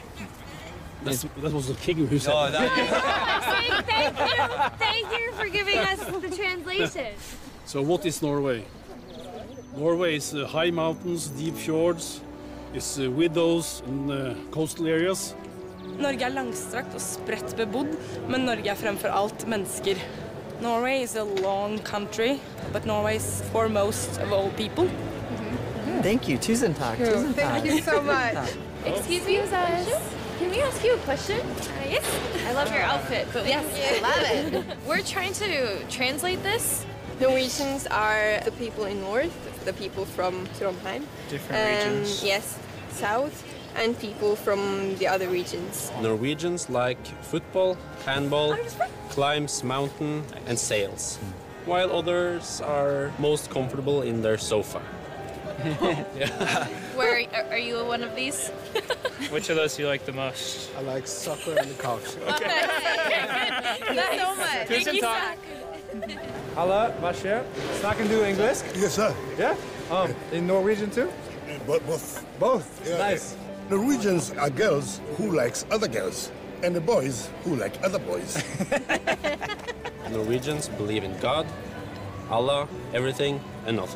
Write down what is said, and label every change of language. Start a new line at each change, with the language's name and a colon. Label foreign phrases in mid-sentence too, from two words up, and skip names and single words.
English: That was the king who said Thank you for giving us the translation. So what is Norway? Norway is high mountains, deep fjords, it's widows and coastal areas.
Norwegian: Norge langstrakt og spredt bebodd, men Norge fremfor alt mennesker.
English: Norway is a long country, but Norway is foremost of all people. Thank you.
Norwegian: Tusen takk. Tusen takk.
English: Thank you so much. Excuse me, can we ask you a question? Yes. I love your outfit, but yes, I love it. We're trying to translate this. Norwegians are the people in north, the people from Trondheim. Different regions. Yes, south, and people from the other regions. Norwegians like football, handball, climbs mountain and sails, while others are most comfortable in their sofa. Where are you one of these? Which of those do you like the most? I like soccer and the couch. Okay. Thank you so much. Thank you, Zach.
Norwegian: Halla, hva skjer? Snakker du engelsk?
English: Yes, sir. Yeah? In Norwegian too? Both. Both? Yeah, Nice. Norwegians are girls who likes other girls, and the boys who like other boys. Norwegians believe in God, Allah, everything and nothing.